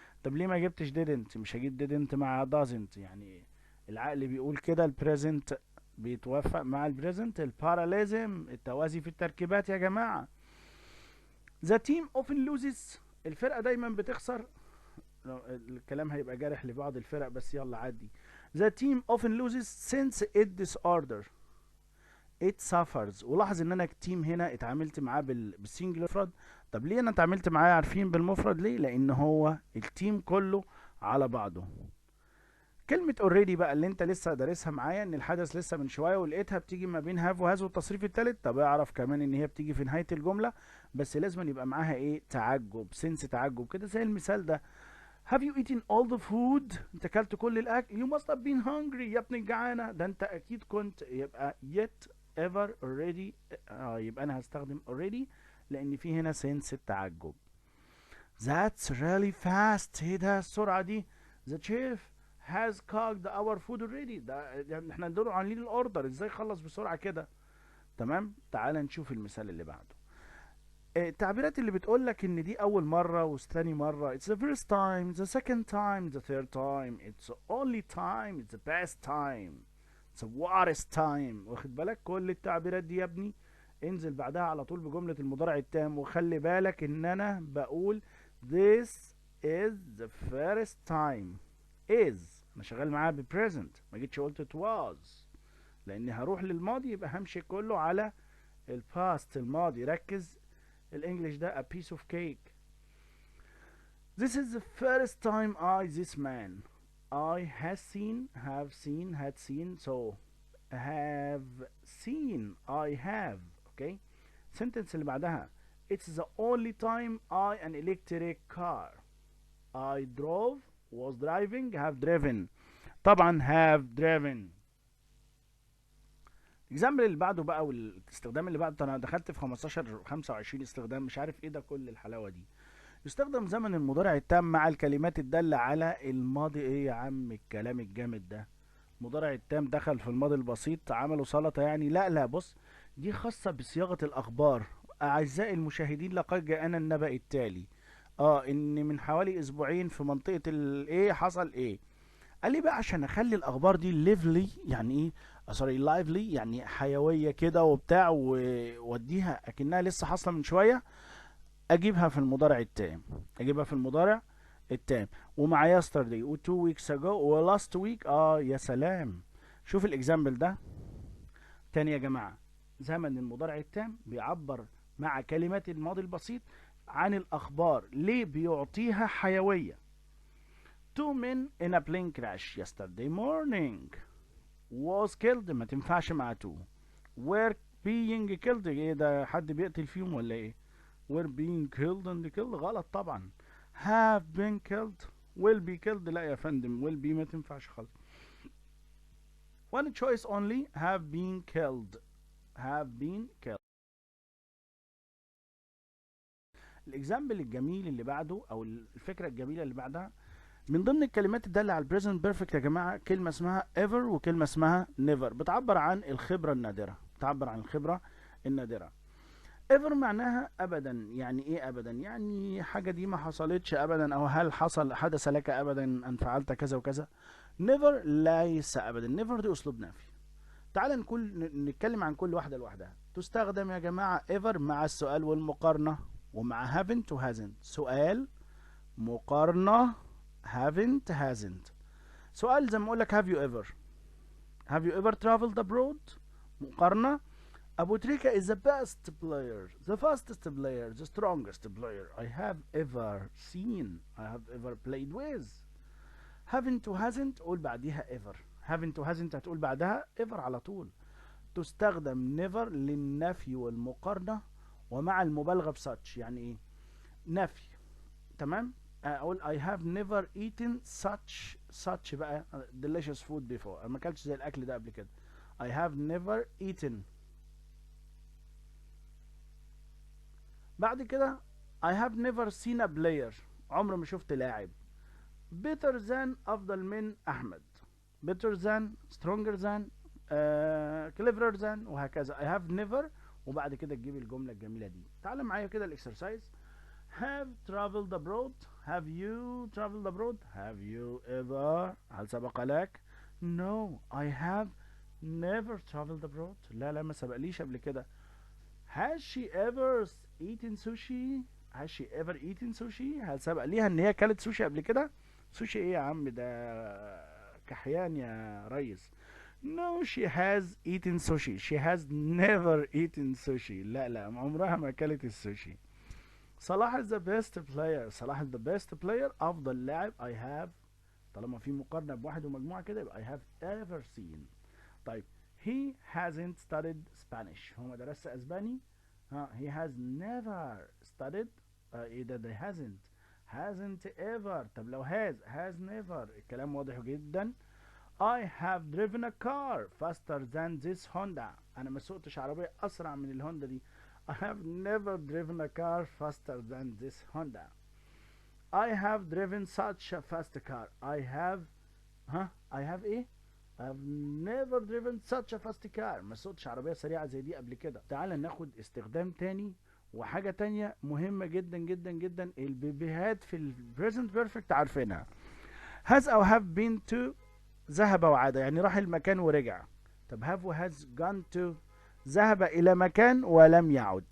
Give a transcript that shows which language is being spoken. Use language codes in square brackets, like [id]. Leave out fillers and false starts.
[ar] طب ليه ما جبتش didn't؟ مش هجيب didn't مع doesn't، يعني العقل بيقول كده البريزنت بيتوافق مع البريزنت، الباراليزم، التوازي في التركيبات يا جماعة. [en] the team often loses، [ar] الفرقة دايما بتخسر. الكلام هيبقى جارح لبعض الفرق بس يلا عادي. [en] The team often loses since it disorder. It suffers. [ar] ولاحظ ان انا التيم هنا اتعاملت معاه بالسنجلر مفرد. طب ليه انا اتعاملت معاه عارفين بالمفرد ليه؟ لان هو التيم كله على بعضه. كلمة already بقى اللي انت لسه دارسها معايا، ان الحدث لسه من شوية ولقيتها بتيجي ما بين have وهاز والتصريف التالت. طب اعرف كمان ان هي بتيجي في نهاية الجملة، بس لازم يبقى معاها ايه؟ تعجب، سنس تعجب كده، زي المثال ده. [en] Have you eaten all the food؟ [ar] انت اكلت كل الاكل. [en] You must have been hungry. [ar] يا ابن الجعانة، ده انت اكيد كنت. يبقى yet ever already. يبقى انا هستخدم already لان في هنا سنس التعجب. [en] That's really fast. [ar] ايه ده السرعة دي؟ [en] The chef has cooked our food already. [ar] ده يعني احنا ندور عاملين الاوردر، ازاي خلص بسرعة كده؟ تمام. تعال نشوف المثال اللي بعده. التعبيرات اللي بتقول لك ان دي اول مرة وثاني مرة. [en] It's the first time, the second time, the third time, it's the only time, it's the best time, it's the worst time. [ar] واخد بالك؟ كل التعبيرات دي يا ابني انزل بعدها على طول بجملة المضارع التام، وخلي بالك ان انا بقول [en] this is the first time. [ar] is انا شغال معاها ب present، ما جيتش قلت it was، لاني هروح للماضي يبقى همشي كله على الباست الماضي. [en] ركز، [ar] الانجليش ده [en] a piece of cake. This is the first time this man. I has seen, have seen, had seen, so have seen, I have. Okay. [ar] Sentence اللي بعدها. [en] It's the only time an electric car. I drove, was driving, have driven. طبعا have driven. [ar] الاكزامبل اللي بعده بقى والاستخدام اللي بعده، انا دخلت في 15 25 استخدام، مش عارف ايه ده كل الحلاوه دي. يستخدم زمن المضارع التام مع الكلمات الدالة على الماضي. ايه يا عم الكلام الجامد ده؟ مضارع التام دخل في الماضي البسيط عملوا سلطة يعني؟ لا لا، بص، دي خاصة بصياغة الأخبار. أعزائي المشاهدين، لقد جاءنا النبأ التالي. إن من حوالي أسبوعين في منطقة الإيه حصل إيه. قال لي بقى عشان أخلي الأخبار دي ليفلي، يعني إيه؟ سوري، لايفلي، يعني حيوية كده وبتاع، ووديها أكنها لسه حاصلة من شوية. اجيبها في المضارع التام، اجيبها في المضارع التام، ومع yesterday و 2 weeks ago و last week. يا سلام. شوف الاكزامبل ده تاني يا جماعة. زمن المضارع التام بيعبر مع كلمات الماضي البسيط عن الاخبار. ليه؟ بيعطيها حيوية. [en] Two men in a plane crash yesterday morning was killed. [ar] ما تنفعش مع two. [en] were being killed. [ar] ايه ده، حد بيقتل فيهم ولا ايه؟ [en] were being killed and killed [ar] غلط طبعا. [en] have been killed will be killed. [ar] لا يا فندم، will be ما تنفعش خالص. [en] one choice only. have been killed. have been killed. [ar] الاكزامبل الجميل اللي بعده او الفكره الجميله اللي بعدها، من ضمن الكلمات الداله على البريزنت بيرفكت يا جماعه كلمه اسمها ever وكلمه اسمها never. بتعبر عن الخبره النادره، بتعبر عن الخبره النادره. ever معناها ابدا. يعني ايه ابدا؟ يعني حاجه دي ما حصلتش ابدا، او هل حدث لك ابدا ان فعلت كذا وكذا. never ليس ابدا. never دي اسلوب نفي. تعال نتكلم عن كل واحده لوحدها. تستخدم يا جماعه ever مع السؤال والمقارنه، ومع haven't و hasn't. سؤال، مقارنه، haven't hasn't. سؤال زي ما اقول لك [en] have you ever. have you ever traveled abroad. مقارنه، Abu Trika is the best player, the fastest player, the strongest player I have ever seen, I have ever played with. [ar] Haven't و hasn't قول بعديها ever. haven't و hasn't هتقول بعدها ever على طول. تستخدم never للنفي والمقارنة ومع المبالغة بsuch. يعني ايه؟ نفي. تمام. [en] اقول I have never eaten such بقى delicious food before. [ar] انا ما اكلتش زي الاكل ده قبل كده. [en] I have never eaten. بعد كده I have never seen a player. [ar] عمري ما شفت لاعب. better than أفضل من أحمد. [en] better than, stronger than, cleverer than، وهكذا. I have never، [ar] وبعد كده تجيب الجملة الجميلة دي. تعال معايا كده الاكسرسايز. [en] have traveled abroad. have you traveled abroad. have you ever. [ar] هل سبق لك؟ [en] no I have never traveled abroad. [ar] لا لا، ما سبقليش قبل كده. [en] Has she ever eaten sushi. Has she ever eaten sushi. [ar] هل سبق ليها ان هي اكلت سوشي قبل كده؟ سوشي ايه يا عم ده؟ كحيان يا ريس. [en] No, she has eaten sushi. She has never eaten sushi. [ar] لا لا، عمرها ما أكلت السوشي. [en] صلاح is the best player. صلاح is the best player. [ar] أفضل لاعب. [en] I have. [ar] طالما في مقارنة بواحد ومجموعة كده يبقى [en] I have ever seen. طيب he hasn't studied Spanish. [ar] هو ما درسش أسباني. [en] he has never studied. [ar] إيه ده [en] hasn't ever. [ar] طب لو [en] has never، [ar] الكلام واضح جدا. [en] I have driven a car faster than this Honda. [ar] أنا ما سوقتش عربية أسرع من الهوندا دي. [en] I have never driven a car faster than this Honda. I have driven such a fast car. I have إيه؟ I have never driven such a fast car. [ar] ما سوقتش عربية سريعة زي دي قبل كده. تعال ناخد استخدام تاني وحاجة تانية مهمة جدا جدا جدا. البيبيهات في ال present perfect عارفينها. has أو have been to، ذهب وعاد، يعني راح المكان ورجع. طب have و has gone to، ذهب إلى مكان ولم يعد.